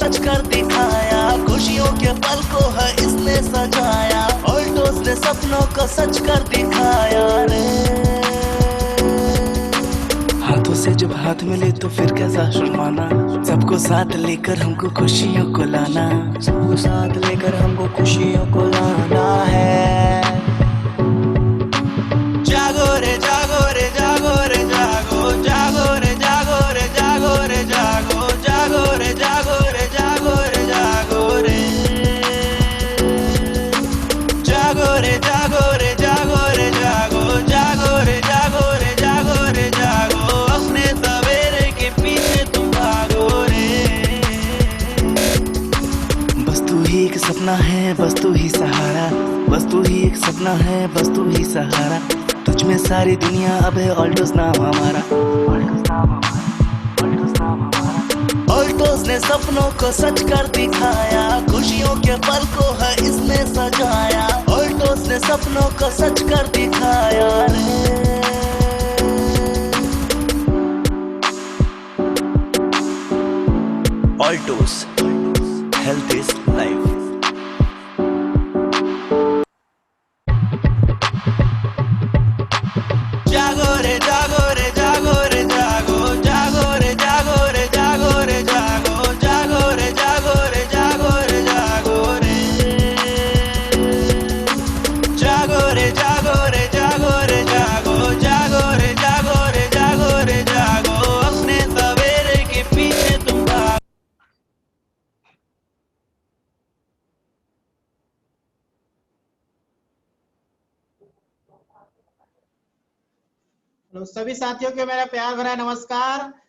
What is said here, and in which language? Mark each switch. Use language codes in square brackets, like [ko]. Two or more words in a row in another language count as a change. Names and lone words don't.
[hi] सच कर दिखाया, खुशियों के पल को है इसने सजाया, ऑल्टोस ने सपनों को सच कर दिखाया रे। हाथों से जब हाथ मिले तो फिर कैसा शर्माना, सबको साथ लेकर हमको खुशियों को लाना, सबको साथ लेकर हमको खुशियों को लाना है। जागो रे जागो रे जागो रे जागो, जागो रे जागो रे जागो रे जागो, जागो रे जागो रे जागो रे जागो रे, जागो रे जागो रे जागो रे जागो, जागो रे जागो रे जागो रे जागो, अपने सवेरे के पीछे तुम भागो रे। बस तू ही एक सपना है, बस तू ही सहारा, बस तू ही एक सपना है, बस तू ही सहारा, तुझ में सारी दुनिया अब है ऑल्टोस नाम हमारा, ऑल्टोस नाम हमारा, ऑल्टोस नाम हमारा। ऑल्टोस ने सपनों को सच कर दिखाया, खुशियों के पल को है इसने सजाया, ऑल्टोस ने सपनों को सच कर दिखाया रे। ऑल्टोस, [en] health is life. [hi] जागो रे जागो रे जागो रे जागो, जागो रे जागो रे जागो रे जागो, जागो रे जागो रे जागो रे जागो रे, जागो रे जागो रे जागो रे जागो, जागो रे जागो रे जागो रे जागो, अपने सवेरे के पीछे तुम भागो। तो सभी साथियों के मेरा प्यार भरा नमस्कार।